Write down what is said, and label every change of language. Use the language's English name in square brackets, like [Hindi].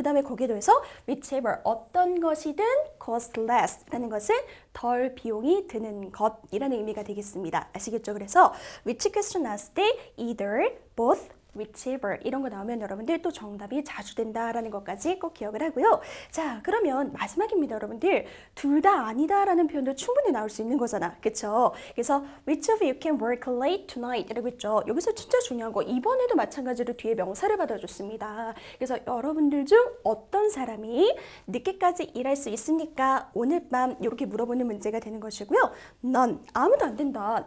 [Korean] 그 다음에 거기에 더해서 whichever, 어떤 것이든 cost less 라는 것은 덜 비용이 드는 것이라는 의미가 되겠습니다. 아시겠죠? 그래서 which question 나왔을 때 either, both, whichever 이런 거 나오면 여러분들 또 정답이 자주 된다라는 것까지 꼭 기억을 하고요. 자, 그러면 마지막입니다, 여러분들. 둘 다 아니다라는 표현도 충분히 나올 수 있는 거잖아. 그쵸? [English] 그래서 which of you can work late tonight? [Korean] 이라고 했죠. 여기서 진짜 중요한 거 이번에도 마찬가지로 뒤에 명사를 받아줬습니다. 그래서 여러분들 중 어떤 사람이 늦게까지 일할 수 있습니까? 오늘 밤 이렇게 물어보는 문제가 되는 것이고요. none, 아무도 안 된다.